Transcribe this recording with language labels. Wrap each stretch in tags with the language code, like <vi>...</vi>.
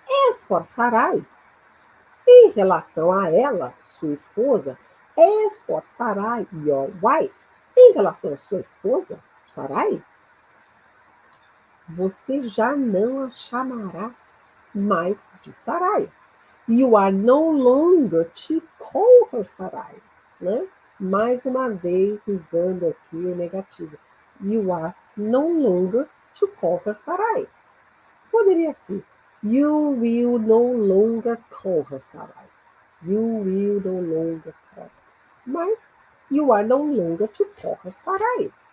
<en>As for Sarai,</en> <pt>em relação a ela, sua esposa,</pt> <en>as for Sarai, your wife,</en> <pt>em relação a sua esposa, Sarai, você já não a chamará mais de Sarai.</pt> <en>You are no longer to call her Sarai.</en> <pt>Né? Mais uma vez usando aqui o negativo.</pt> <en>You are no longer to call her Sarai.</en> <pt>Poderia ser.</pt> <en>You will no longer call her Sarai. You will no longer call her. Mas you are no longer to call her Sarai.</en>